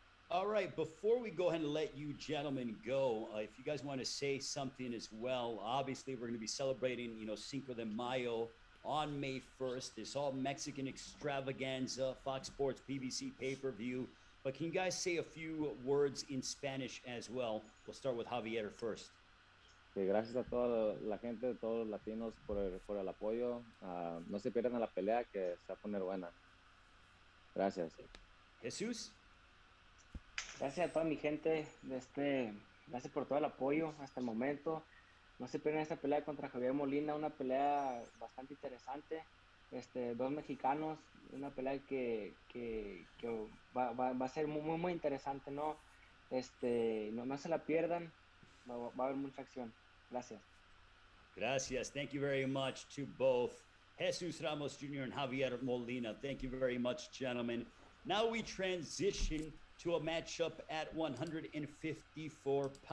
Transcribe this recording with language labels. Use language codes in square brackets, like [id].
[en] All right, before we go ahead and let you gentlemen go, if you guys want to say something as well, obviously we're going to be celebrating, Cinco de Mayo on May 1st. This all Mexican extravaganza, Fox Sports, PBC pay-per-view. But can you guys say a few words in Spanish as well? We'll start with Javier first. [es] Gracias a toda la gente, todos los latinos por el apoyo. No se pierdan la pelea, que se va a poner buena. Gracias. Jesus? Gracias a toda mi gente. Gracias por todo el apoyo hasta el momento. No se pierdan esta pelea contra Javier Molina, una pelea bastante interesante. Dos mexicanos, una pelea que va a ser muy interesante, ¿no? No se la pierdan, va a haber mucha acción. Gracias. Gracias. [en] Thank you very much to both Jesus Ramos Jr. and Javier Molina. Thank you very much, gentlemen. Now we transition to a matchup at 154 pounds.